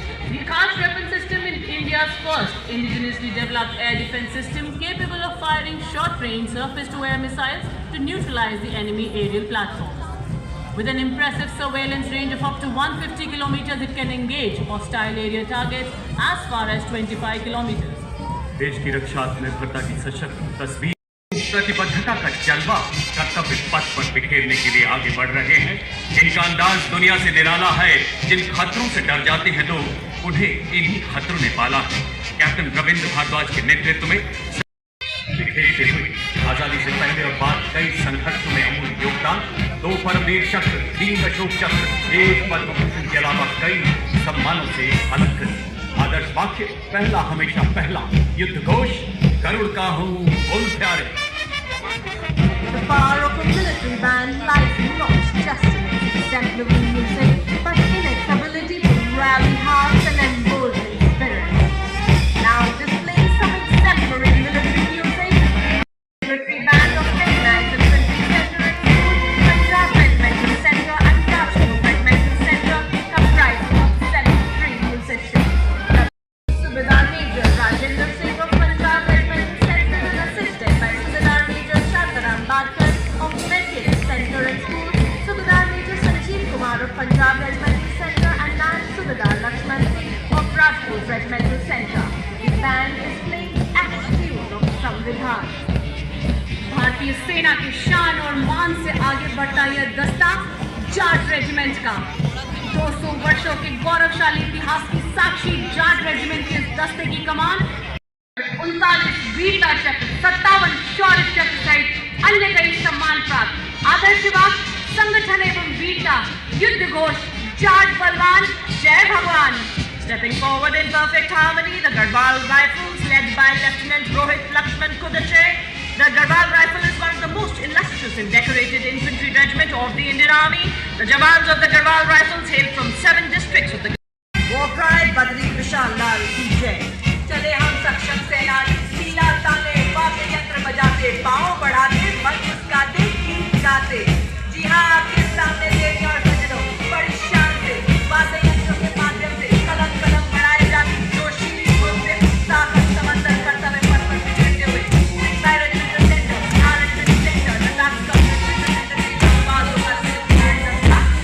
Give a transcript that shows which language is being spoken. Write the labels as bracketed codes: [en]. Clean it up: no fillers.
[en] The Akash weapon system is India's first indigenously developed air defence system capable of firing short-range surface-to-air missiles to neutralize the enemy aerial platforms. With an impressive surveillance range of up to 150 kilometers, it can engage hostile area targets as far as 25 kilometers. [hi] देश की रक्षा आत्मनिर्भरता की सशक्त तस्वीर, प्रतिबद्धता का जज्बा कर्तव्य पथ पर बिखेरने के लिए आगे बढ़ रहे हैं। इनका अंदाज दुनिया से निराला है। जिन खतरों से डर जाते हैं लोग, उन्हें इन्हीं खतरों ने पाला है। कैप्टन रविंद्र भारद्वाज के नेतृत्व में बिखेरते हुए आजादी से पहले और बाद कई संघर्षों में अमूल्य योगदान, 2 परमवीर चक्र, 3 अशोक चक्र, 1 पद्म भूषण के अलावा कई सम्मानों से अलंकृत। आदर्श वाक्य, पहला हमेशा पहला। युद्ध घोष, गरुड़ का हूँ बोल प्यारे। [en] The power of a military band lies not just in its exemplary music, but in its ability to rally hearts and embolden spirit. Now displaying some exemplary military music, the military band of Recognized Infantry Center and School, Punjab Regimental Center and Kashmir Regimental Center, comprising of 73 musicians. Subedar Major Rajendra Singh of Punjab Regimental Center is assisted by Subedar Major Shantaram Badkar of Medical Center and School, Subedar Major Sanjeev Kumar of Punjab Regimental Center and Nan Subedar Lakshman Singh of Rajput Regimental Center. The band is playing the attitude of Samvidhan. [hi] भारतीय सेना की शान और मान से आगे बढ़ता यह दस्ता जाट रेजिमेंट का 200 वर्षों के गौरवशाली इतिहास की साक्षी जाट रेजिमेंट के इस दस्ते की कमान 39 वीरता चक्र, 57 शौर्य चक्र सहित अन्य कई सम्मान प्राप्त। आदर्श वाक्य, संगठन एवं वीरता, युद्ध घोष, जाट बलवान, जय भगवान। [en] Stepping forward in perfect harmony, the Garhwal Rifles, led by Lieutenant Rohit Lakshman Kudache. The Garhwal Rifle is one of the most illustrious and decorated infantry regiment of the Indian Army. The jawans of the Garhwal Rifles hail from 7 districts of the War cry [hi] बदरी विशाल लाल की जय। चले हम सक्षम सेना, सीला ताने, वाद्य यंत्र बजाते, पाँव बढ़ाते, मन मुस्काते, गीत गाते। जी हाँ, आपके सामने देवी और सजनों, बड़ी शान से वाद्य यंत्रों के माध्यम से कदम कदम बढ़ाए जाती जोशीली धूम से साहस समंदर कर्तव्य पथ पर बिखरते हुए regimental centre, Bihar regimental centre, Ladakh का रेजिमेंटल सेंटर की आवाज़ों का सिलसिला दस्ता।